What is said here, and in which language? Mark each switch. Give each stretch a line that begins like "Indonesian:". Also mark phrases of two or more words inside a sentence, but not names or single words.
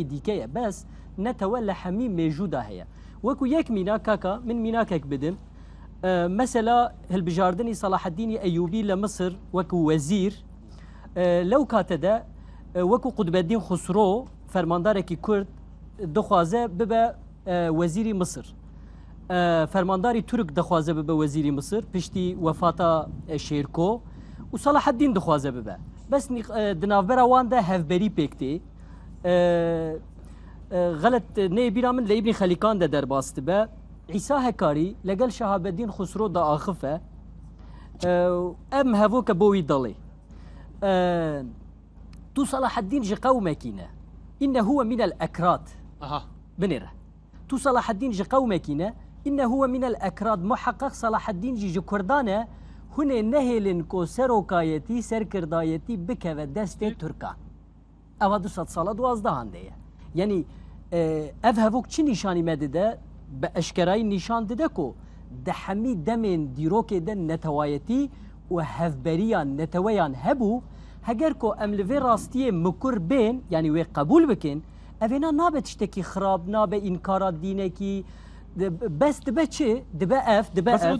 Kurdish: دیکەیە بەس نەتەوە لە هەمی مێژوودا هەیە وەکو یەک میناک کاکە من میناکێک بدم مەسەلا هەلبژاردننی سەلاحەدینی ئەیوبی لە مصر وەکو وەزیر لەو کاتەدا وەکو قوتبەدین خوسرۆ فەرماندارێکی کورد دەخوازە ببە وەزیری مصر فەرمانداری تورک دەخوازە ببە وەزیری مصر پشتی وەفاتە شێرکۆ و سەلاحەدین دەخوازە ببە بەس دناوبەرە واندا هەڤبەری پێکتێ غەلت نێبیرا من لە ئیبنی خەلیکاندا دەرباست بە عیسا هەکاری لەگەڵ شەهابەدین خوسرۆ دائاخفە ئەم هەڤۆکە بۆوی دەڵێ تو صلاحەدین ji qewmekîne
Arabic: إنه هو من ال
Kurdish: ekrat binêre tu Salaheddin ji qewmekîne
Arabic: إنه هو من الأكراد
Kurdish: muheqeq Salaheddin jî ji Kurdan e hûn ê nehêlin ku serokayetî serkirdayetî bikeve destê Türkan ewa 200 sala duwazdehan de ye yanî ev hevok çi nîşanî me dide bi eşkerayî nîşan dide ku di hemî demên dîrokê de netewayetî û hevberiyan neteweyan hebû heger ku em li vê rastiyê mikur bên yanî wê qebûl bikin evêna nabe tiştekî xirab nabe înkara dînekî bes dibe çi dibe ev dibe